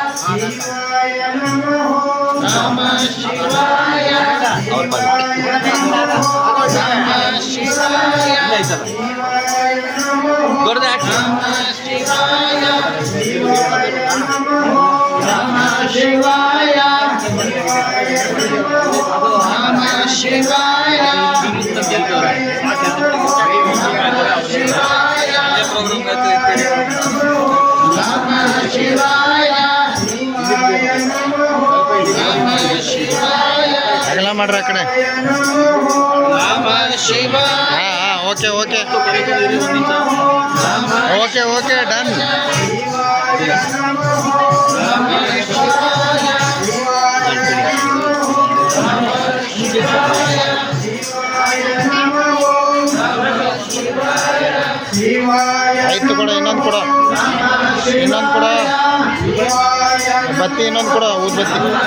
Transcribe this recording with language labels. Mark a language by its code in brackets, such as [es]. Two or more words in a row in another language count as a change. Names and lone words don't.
[sa] ನಮಃ ಶಿವಾಯ ದೊಡ್ಡದ ನಮಃ ಶಿವಾಯ ನಮಃ ಶಿವಾಯ ನಮಃ ಶಿವಾಯ ನಮಃ ಶಿವಾಯ [kn] ಅಗಲ ಮಾಡ್ರಿ ಆ ಕಡೆ. [sa] ನಮಃ ಶಿವಾಯ [en] ಹಾಂ okay okay okay okay done. [kn] ಆಯ್ತು ಕೊಡ, ಇನ್ನೊಂದು ಕೊಡ, ಇನ್ನೊಂದು ಕೊಡ, ಬತ್ತಿ ಇನ್ನೊಂದು ಕೊಡ, ಊದ್ಬತ್ತಿ.